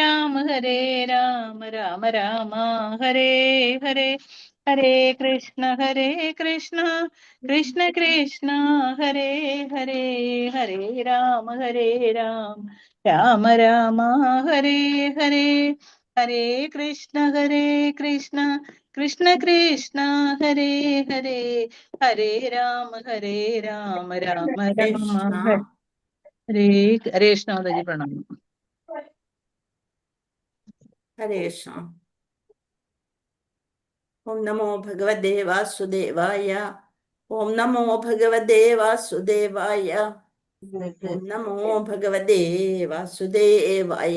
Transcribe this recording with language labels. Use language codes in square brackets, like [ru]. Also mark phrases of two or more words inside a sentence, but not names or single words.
[sa] രാമ രാമ ഹരേ ഹരേ ഹരേ കൃഷ്ണ കൃഷ്ണ കൃഷ്ണ ഹരേ ഹരേ ഹരേ രാമ രാമ രാമ ഹരേ ഹരേ ഹരേ കൃഷ്ണ കൃഷ്ണ കൃഷ്ണ ഹരേ ഹരേ ഹരേ രാമ രാമ രാമ ഹരേ ഹരേ കൃഷ്ണ [ml] മാതാജി പ്രണാമം. [sa] ഹരേ കൃഷ്ണ. ഓം നമോ ഭഗവതേ വാസുദേവായ. ഓം നമോ ഭഗവതേ വാസുദേവായ. ഓം നമോ ഭഗവതേ വാസുദേവായ.